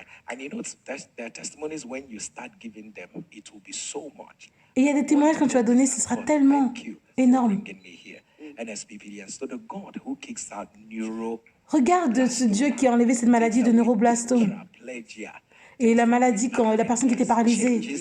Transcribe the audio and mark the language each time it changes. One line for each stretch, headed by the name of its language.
English: And you know, their testimonies, when you start giving them, it will be so much.
French: Et il y a des témoignages quand tu vas donner, ce sera tellement énorme.
English: NSPPD, and so the God who kicks out
French: Regarde ce Dieu qui a enlevé cette maladie de neuroblastome. Et la maladie quand la personne qui était paralysée.